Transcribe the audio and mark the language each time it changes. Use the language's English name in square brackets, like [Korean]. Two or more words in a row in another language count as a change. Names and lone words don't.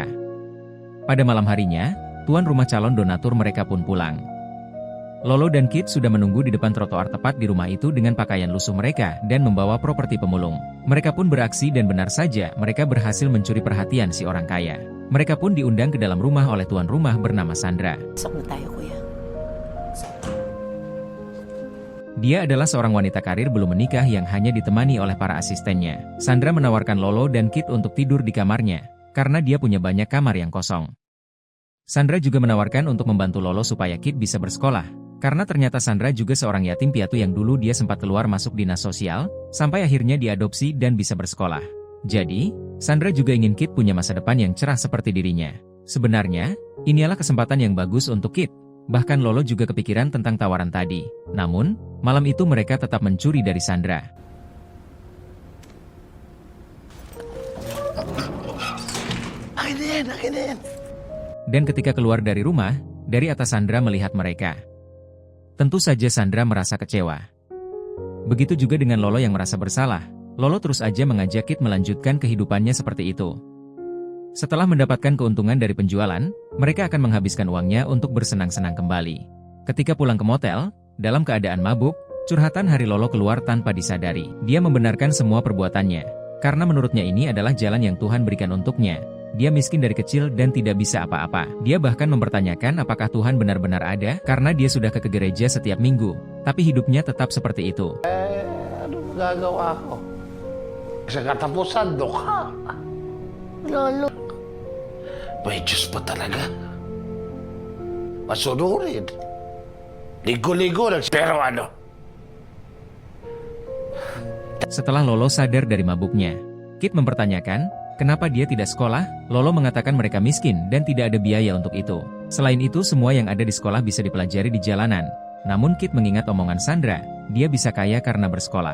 [Indonesian] Pada malam harinya, tuan rumah calon donatur mereka pun pulang. Lolo dan Kid sudah menunggu di depan trotoar tepat di rumah itu dengan pakaian lusuh mereka dan membawa properti pemulung. Mereka pun beraksi dan benar saja mereka berhasil mencuri perhatian si orang kaya. Mereka pun diundang ke dalam rumah oleh tuan rumah bernama Sandra. [Filipino] Pasok na tayo, kuya. [Indonesian] Dia adalah seorang wanita karir belum menikah yang hanya ditemani oleh para asistennya. Sandra menawarkan Lolo dan Kid untuk tidur di kamarnya, karena dia punya banyak kamar yang kosong. Sandra juga menawarkan untuk membantu Lolo supaya Kid bisa bersekolah, karena ternyata Sandra juga seorang yatim piatu yang dulu dia sempat keluar masuk dinas sosial, sampai akhirnya diadopsi dan bisa bersekolah. Jadi, Sandra juga ingin Kid punya masa depan yang cerah seperti dirinya. Sebenarnya, inilah kesempatan yang bagus untuk Kid. Bahkan Lolo juga kepikiran tentang tawaran tadi. Namun, malam itu mereka tetap mencuri dari Sandra. [Filipino] Akin na yan. [Indonesian] Dan ketika keluar dari rumah, dari atas Sandra melihat mereka. Tentu saja Sandra merasa kecewa. Begitu juga dengan Lolo yang merasa bersalah. Lolo terus aja mengajak Kid melanjutkan kehidupannya seperti itu. Setelah mendapatkan keuntungan dari penjualan, mereka akan menghabiskan uangnya untuk bersenang-senang kembali. Ketika pulang ke motel, dalam keadaan mabuk, curhatan hari Lolo keluar tanpa disadari. Dia membenarkan semua perbuatannya, karena menurutnya ini adalah jalan yang Tuhan berikan untuknya. dia miskin dari kecil dan tidak bisa apa-apa. Dia bahkan mempertanyakan apakah Tuhan benar-benar ada, karena dia sudah ke gereja setiap minggu, tapi hidupnya tetap seperti itu. [Filipino] Ano gagawa ko? Sa katapusan, dukha. Lolo. May Diyos pa talaga. Masunurin. Ligo-ligo lang. Pero ano? [Indonesian] Setelah Lolo sadar dari mabuknya, Kit mempertanyakan, kenapa dia tidak sekolah? Lolo mengatakan mereka miskin dan tidak ada biaya untuk itu. Selain itu, semua yang ada di sekolah bisa dipelajari di jalanan. Namun Kit mengingat omongan Sandra, dia bisa kaya karena bersekolah.